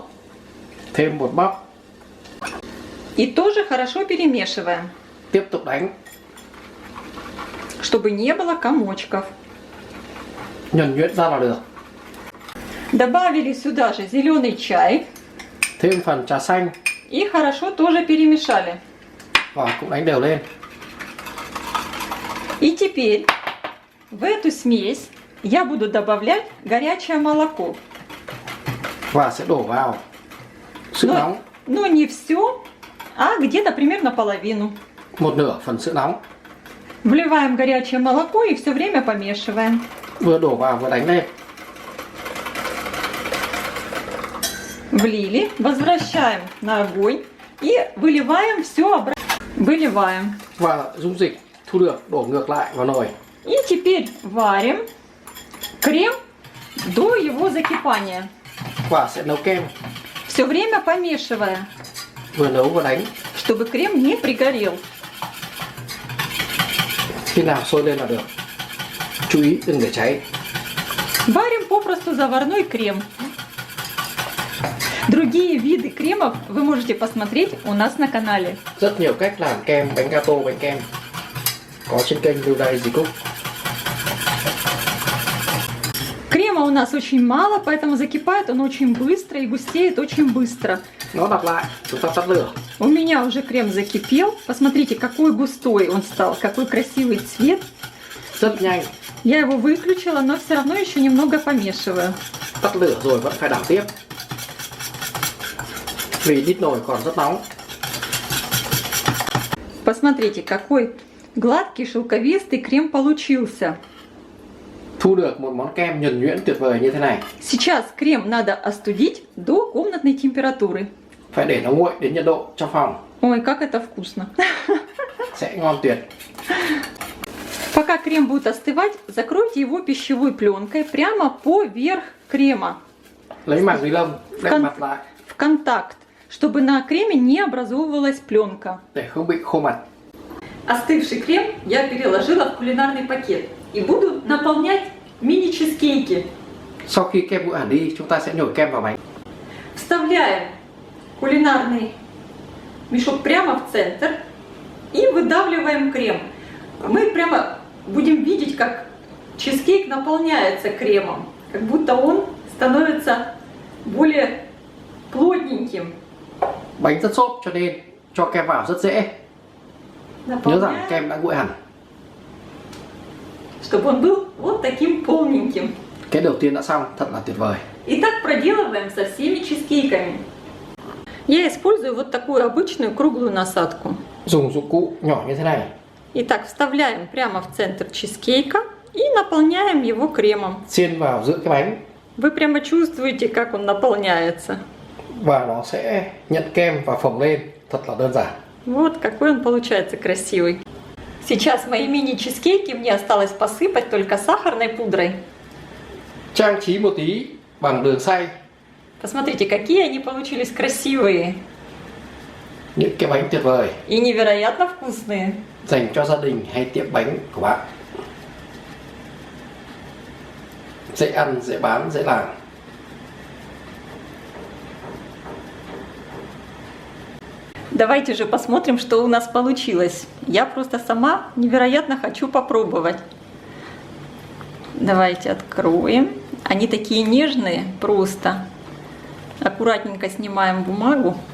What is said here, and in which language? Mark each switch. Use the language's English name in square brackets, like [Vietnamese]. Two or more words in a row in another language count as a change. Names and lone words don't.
[Vietnamese] Thêm bột bắp, [Russian] и тоже хорошо перемешиваем, [Vietnamese] tiếp tục đánh. [Russian] чтобы не было комочков. [Vietnamese] Nhuần nhuyễn ra là được. [Russian] Добавили сюда же зеленый чай [Vietnamese] Thêm phần trà xanh [Russian] и хорошо тоже перемешали. [Vietnamese] và cũng đánh đều lên. [Russian] И теперь в эту смесь я буду добавлять горячее молоко. [Vietnamese] Và sẽ đổ vào sữa nóng. [Russian] Но не все, а где-то примерно половину. [Vietnamese] Một nửa phần sữa nóng. [Russian] Вливаем горячее молоко и все время помешиваем. [Vietnamese] Vừa đổ vào vừa đánh lên. [Russian] Влили, возвращаем на огонь и выливаем все обратно. Выливаем. [Vietnamese] Và dung dịch thu được đổ ngược lại vào nồi. [Russian] И теперь варим крем до его закипания. [Vietnamese] Và sẽ nấu kem. [Russian] Все время помешивая, [Vietnamese] Vừa nấu vừa đánh. [Russian] чтобы крем не пригорел. [Vietnamese] Khi nào sôi lên là được. Chú ý đừng để cháy. [Russian] Варим попросту заварной крем. Другие виды кремов вы можете посмотреть у нас на канале. [Vietnamese] Rất nhiều cách làm kem, bánh gato, bánh kem có trên kênh Lưu Đa Easy Cook. [Russian] Крема у нас очень мало, поэтому закипает он очень быстро и густеет очень быстро. [Vietnamese] Nó đặt lại, chúng ta tắt lửa. [Russian] У меня уже крем закипел. Посмотрите, какой густой он стал, какой красивый цвет. [Vietnamese] Rất nhanh. [Russian] Я его выключила, но все равно еще немного помешиваю. [Vietnamese] Tắt lửa rồi vẫn phải đảo tiếp. Vì đít nồi còn rất nóng. [Russian] Посмотрите, какой гладкий шелковистый крем получился. [Vietnamese] Thu được một món kem nhuần nhuyễn tuyệt vời như thế này. [Russian] Сейчас крем надо остудить до комнатной температуры. [Vietnamese] Phải để nó nguội đến nhiệt độ trong phòng. [Russian] Ой, как это вкусно. [Vietnamese] sẽ ngon tuyệt. [Russian] Пока крем будет остывать, закройте его пищевой пленкой прямо поверх крема. [Vietnamese] Lấy màng ni lông đậy mặt lại [Russian] В контакт, чтобы на креме не образовывалась пленка. [Vietnamese] để không bị khô mặt. [Russian] Остывший крем я переложила в кулинарный пакет и буду наполнять мини-чизкейки. [Vietnamese] Sau khi kem nguội hẳn đi, chúng ta sẽ nhồi kem vào bánh. [Russian] Вставляем кулинарный мешок прямо в центр и выдавливаем крем. Мы прямо будем видеть, как чизкейк наполняется кремом, как будто он становится более плотненьким. [Vietnamese] Bánh rất xốp cho nên cho kem vào rất dễ. Nhớ rằng [Russian] Наполняем, [Vietnamese] kem đã nguội hẳn. [Russian] чтобы он был вот таким полненьким. [Vietnamese] Cái đầu tiên đã xong, thật là tuyệt vời. [Russian] И так проделываем со всеми чизкейками. Я использую вот такую обычную круглую насадку. [Vietnamese] Dùng dụng cụ nhỏ như thế này, [Russian] Итак, вставляем прямо в центр чизкейка и наполняем его кремом. [Vietnamese] xiên vào giữa cái bánh [Russian] Вы прямо чувствуете, как он наполняется. [Vietnamese] và nó sẽ nhận kem và phồng lên, thật là đơn giản. [Russian] Вот какой он получается красивый. Сейчас мои мини-чизкейки мне осталось посыпать только сахарной пудрой. [Vietnamese] Trang trí một tí bằng đường xay [Russian] Посмотрите, какие они получились красивые [Vietnamese] những cái bánh tuyệt vời [Russian] и невероятно вкусные. [Vietnamese] dành cho gia đình hay tiệm bánh của bạn. Dễ ăn, dễ bán, dễ làm. [Russian] Давайте же посмотрим, что у нас получилось. Я просто сама невероятно хочу попробовать. Давайте откроем. Они такие нежные, просто. Аккуратненько снимаем бумагу.